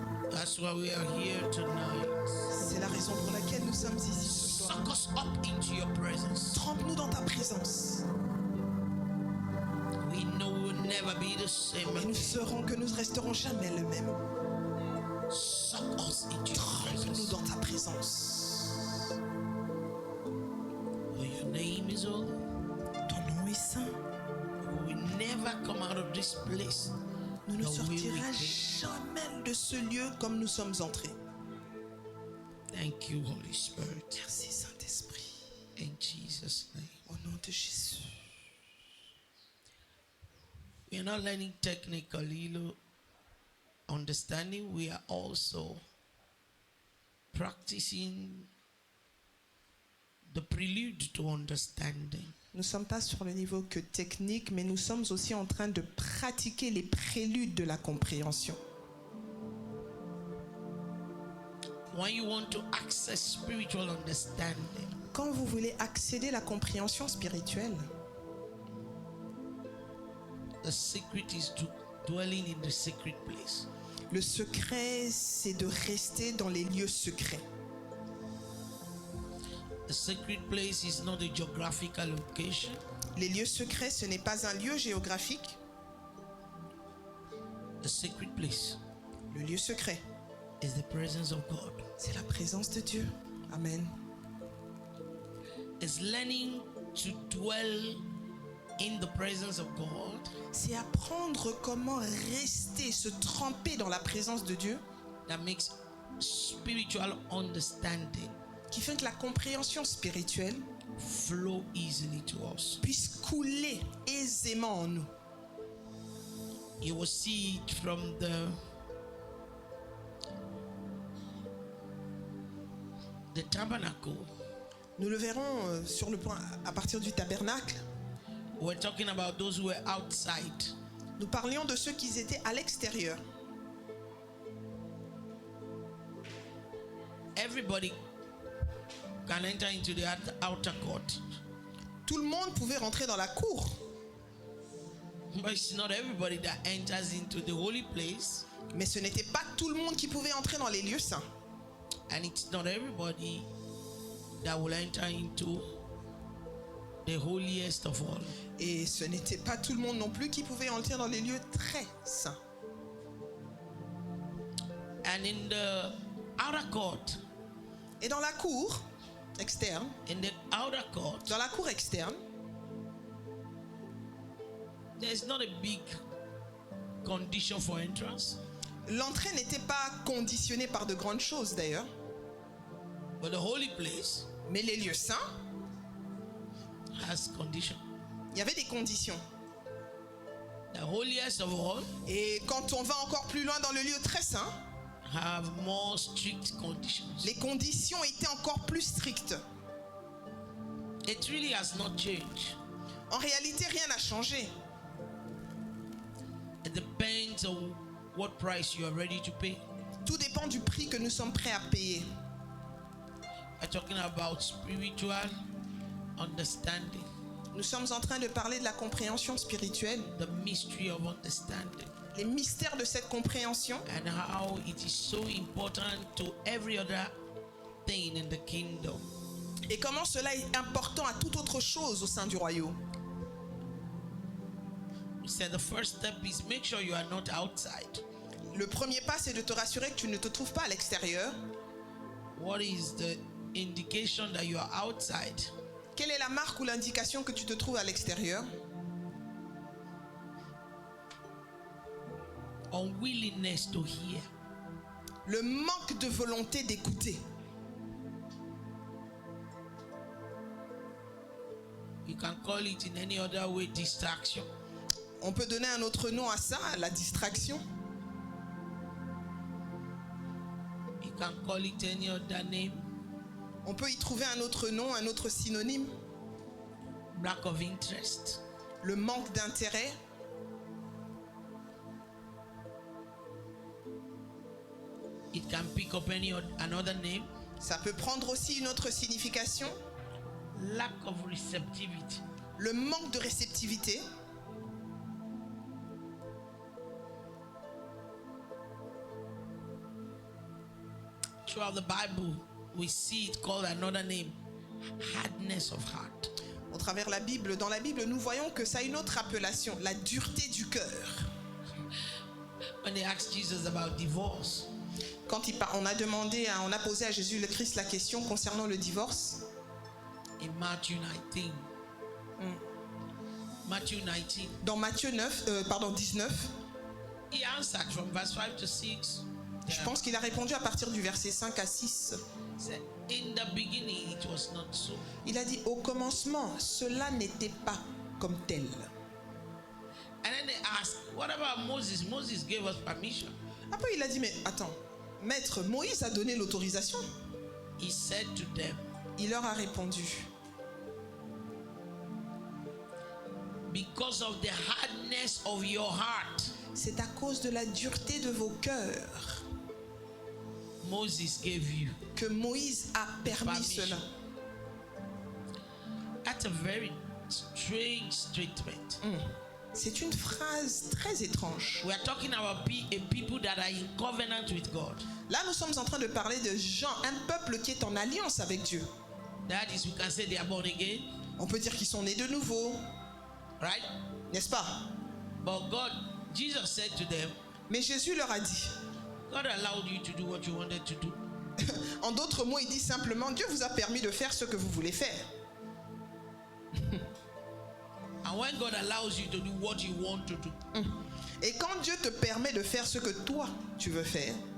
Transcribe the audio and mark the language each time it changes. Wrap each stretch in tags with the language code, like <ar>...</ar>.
<en>That's why we are here tonight.</en> <fr>C'est la raison pour laquelle nous sommes ici ce soir.</fr> <en>Suck us up into your presence.</en> <fr>Trempe-nous dans ta présence.</fr> <en>We know we'll never be the same.</en> <fr>Et nous saurons que nous ne resterons jamais le même.</fr> <en>Suck us into your</en> <fr>Trempe-nous</fr> <en>presence.</en> <fr>dans ta présence.</fr> <en>For your name is holy.</en> <fr>Ton nom est saint.</fr> <en>We will never come out of this place.</en> <fr>Nous ne</fr> <en>the way we</en> <fr>sortirons</fr> <en>came.</en> <fr>jamais de ce lieu comme nous sommes entrés.</fr> <en>Thank you, Holy Spirit.</en> <fr>Merci Saint-Esprit.</fr> <en>In Jesus' name.</en> <fr>Au nom de Jésus.</fr> <en>We are not learning technically understanding. We are also practicing the prelude to understanding.</en> <fr>Nous ne sommes pas sur le niveau que technique, mais nous sommes aussi en train de pratiquer les préludes de la compréhension.</fr> <en>When you want to access spiritual understanding,</en> <fr>Quand vous voulez accéder à la compréhension spirituelle,</fr> <en>the secret is to dwelling in the secret place.</en> <fr>le secret, c'est de rester dans les lieux secrets.</fr> <en>The secret place is not a geographical location.</en> <fr>Les lieux secrets, ce n'est pas un lieu géographique.</fr> <en>The secret place</en> <fr>Le lieu secret,</fr> <en>is the presence of God.</en> <fr>c'est la présence de Dieu.</fr> <en>Amen. It's learning to dwell in the presence of God</en> <fr>C'est apprendre comment rester, se tremper dans la présence de Dieu,</fr> <en>that makes spiritual understanding</en> <fr>qui fait que la compréhension spirituelle</fr> <en>flow easily to us.</en> <fr>puisse couler aisément en nous.</fr> <en>You will see it from the tabernacle.</en> <fr>Nous le verrons sur le point à partir du tabernacle.</fr> <en>We're talking about those who were outside.</en> <fr>Nous parlions de ceux qui étaient à l'extérieur.</fr> <en>Everybody can enter into the outer court.</en> <fr>Tout le monde pouvait rentrer dans la cour.</fr> <en>But it's not everybody that enters into the holy place.</en> <fr>Mais ce n'était pas tout le monde qui pouvait entrer dans les lieux saints.</fr> <en>And it's not everybody that will enter into the holiest of all.</en> <fr>Et ce n'était pas tout le monde non plus qui pouvait entrer dans les lieux très saints.</fr> <en>And in the outer court,</en> <fr>Et dans la cour externe, dans la cour externe,</fr> <en>there's not a big condition for entrance.</en> <fr>L'entrée n'était pas conditionnée par de grandes choses d'ailleurs.</fr> <en>But the holy place</en> <fr>Mais les lieux saints,</fr> <en>has condition.</en> <fr>il y avait des conditions.</fr> <en>The holiest of all</en> <fr>Et quand on va encore plus loin dans le lieu très saint,</fr> <en>have more strict conditions.</en> <fr>les conditions étaient encore plus strictes.</fr> <en>It really has not changed.</en> <fr>En réalité, rien n'a changé.</fr> <en>It depends on what price you are ready to pay.</en> <fr>Tout dépend du prix que nous sommes prêts à payer.</fr> <en>We're talking about spiritual understanding,</en> <fr>Nous sommes en train de parler de la compréhension spirituelle,</fr> <en>the mystery of understanding,</en> <fr>les mystères de cette compréhension</fr> <en>and how it is so important to every other thing in the kingdom.</en> <fr>et comment cela est important à toute autre chose au sein du royaume.</fr> <en>We said the first step is make sure you are not outside.</en> <fr>Le premier pas, c'est de te rassurer que tu ne te trouves pas à l'extérieur.</fr> <en>What is the indication that you are outside?</en> <fr>Quelle est la marque ou l'indication que tu te trouves à l'extérieur?</fr> <en>Unwillingness to hear.</en> <fr>Le manque de volonté d'écouter.</fr> <en>You can call it in any other way distraction.</en> <fr>On peut donner un autre nom à ça, la distraction.</fr> <en>You can call it any other name.</en> <fr>On peut y trouver un autre nom, un autre synonyme.</fr> <en>Lack of interest.</en> <fr>Le manque d'intérêt.</fr> <en>It can pick up another name.</en> <fr>Ça peut prendre aussi une autre signification.</fr> <en>Lack of receptivity.</en> <fr>Le manque de réceptivité.</fr> <en>Throughout the Bible, we see it called another name, hardness of heart.</en> <fr>Au travers la Bible, dans la Bible, nous voyons que ça a une autre appellation, la dureté du cœur.</fr> <en>When they asked Jesus about divorce,</en> <fr>Quand on a posé à Jésus le Christ la question concernant le divorce,</fr> <en>in Matthew 19, Matthew 19,</en> <fr>dans Matthieu 19,</fr> <en>he answered from verse 5 to 6.</en> <fr>je pense qu'il a répondu à partir du verset 5 à 6.</fr> <en>Said, in the beginning, it was not so.</en> <fr>Il a dit, au commencement, cela n'était pas comme tel.</fr> <en>And then they asked, what about Moses? Moses gave us permission.</en> <fr>Après, il a dit, mais attends, maître, Moïse a donné l'autorisation.</fr> <en>He said to them,</en> <fr>Il leur a répondu,</fr> <en>because of the hardness of your heart,</en> <fr>c'est à cause de la dureté de vos cœurs</fr> <en>Moses gave you</en> <fr>que Moïse a permis</fr> <en>permission.</en> <fr>cela.</fr> <en>That's a very strange statement.</en> <fr>C'est une phrase très étrange.</fr> <en>We are talking about a people that are in covenant with God.</en> <fr>Là, nous sommes en train de parler de gens, un peuple qui est en alliance avec Dieu.</fr> <en>That is, we can say they are born again,</en> <fr>On peut dire qu'ils sont nés de nouveau,</fr> <en>right?</en> <fr>n'est-ce pas?</fr> <en>But God, Jesus said to them,</en> <fr>Mais Jésus leur a dit,</fr> <en>God allowed you to do what you wanted to do.</en> <fr>en d'autres mots, il dit simplement, Dieu vous a permis de faire ce que vous voulez faire.</fr> <en>And when God allows you to do what you want to do,</en> <fr>Et quand Dieu te permet de faire ce que toi, tu veux faire,</fr>